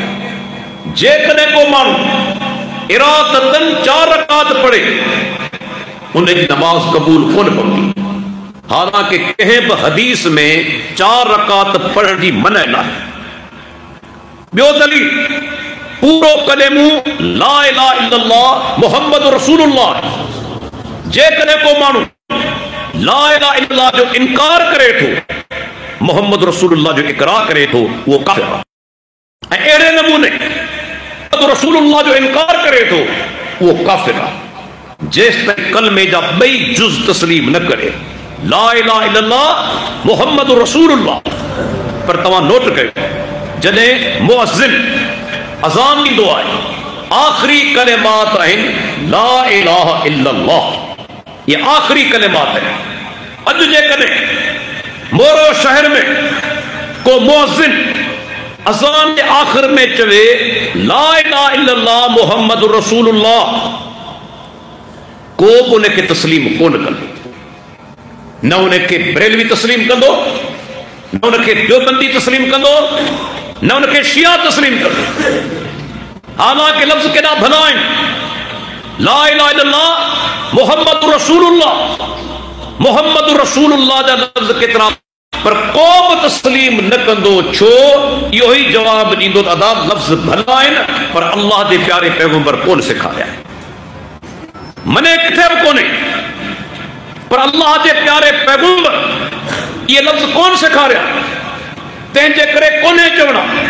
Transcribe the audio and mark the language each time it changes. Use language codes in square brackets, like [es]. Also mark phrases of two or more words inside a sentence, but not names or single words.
[sd] जेकॾहिं को माण्हू इरादतन 4 रकात पढ़े उनजी नमाज कबूल कोन पवंदी। हालांकि कंहिं बि हदीस में 4 रकात पढ़ण जी मना नाहे। ॿियो दलील, पूरो कलेमो [ar] لا إله إلا الله محمد رسول الله. [sd] जेकॾहिं को माण्हू [ar] لا إله إلا الله [sd] जो इनकार करे थो, [ar] محمد رسول الله [sd] जो इकरार करे थो, उहो काफ़िर आहे। ऐं अहिड़े नमूने रसूलुल्लाह जो इनकार करे थो, उहो काफ़िर आहे। जेसि ताईं कलमे जा 2 जुज़ तस्लीम न करे, [ar] لا إله إلا الله محمد رسول الله. [sd] पर तव्हां नोट कयो, जॾहिं मुअज़्ज़िन अज़ान ॾींदो आहे, आख़िरी कलिमात आहिनि [ar] لا إله إلا الله, [ur] یہ آخری کلمات ہے. [sd] अॼु जेकॾहिं मोरो शहर में को मुअज़्ज़िन अज़ान के आखिर में चवे [ar] لا إله إلا الله محمد رسول الله, [sd] को उनके तस्लीम कोन कंदो। न उनके बरेलवी तस्लीम कंदो, न उनके देवबंदी तस्लीम कंदो, न उनके शिया तस्लीम कंदो। हालांकि लफ्ज़ केॾा भला आहिनि, [ar] لا إله إلا الله محمد رسول الله, محمد رسول الله [sd] जा लफ्ज़ केतिरा, पर को बि तस्लीम न कंदो। छो? इहो ई जवाब ॾींदो त अदा लफ्ज़ भला आहिनि, पर अल्लाह जे प्यारे पैगंबर कोन सेखारिया। मने किथे बि कोन्हे, पर अल्लाह जे प्यारे पैगंबर इहे लफ्ज़ कोन सेखारिया, तंहिंजे करे कोन्हे चवणा।